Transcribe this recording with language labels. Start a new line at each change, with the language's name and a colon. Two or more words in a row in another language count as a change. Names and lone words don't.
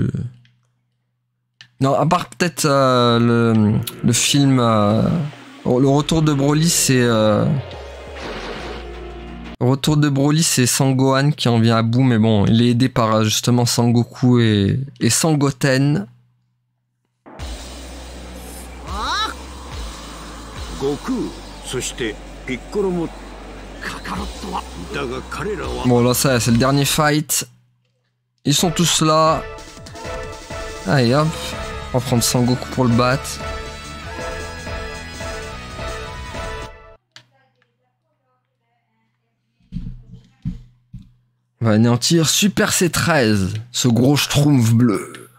French: Non, à part peut-être le film... le retour de Broly, c'est... Le retour de Broly, c'est Sangohan qui en vient à bout, mais bon, il est aidé par justement Sangoku et Sangoten.
Japanese: Goku, そして Piccolo も
French: Bon là ça c'est le dernier fight. Ils sont tous là. Allez hop. On va prendre Sangoku pour le battre. On va anéantir Super C13, ce gros schtroumpf bleu.